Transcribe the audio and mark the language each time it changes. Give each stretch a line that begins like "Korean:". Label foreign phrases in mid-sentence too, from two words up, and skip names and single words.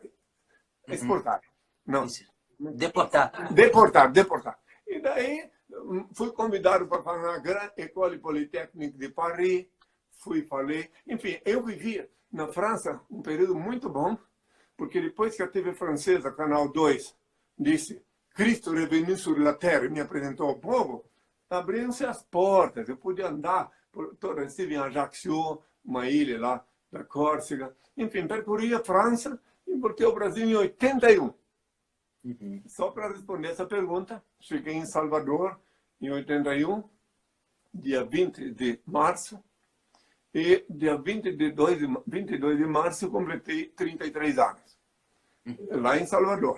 Portuguese: Não. Deportar. E daí fui convidado para fazer na Grande École Polytechnique de Paris, falei, enfim, eu vivia na França um período muito bom, porque depois que a TV francesa, Canal 2, disse Cristo
French: revenu sur la terre
Portuguese: e me apresentou ao povo, abriram-se as portas, eu podia andar por toda, estive em Ajaccio, uma ilha lá da Córcega, enfim, percorri a França e voltei ao Brasil em 81. Só para responder essa pergunta, cheguei em Salvador em 81, dia 20 de março, e dia 22 de março eu completei 33 anos, lá em Salvador.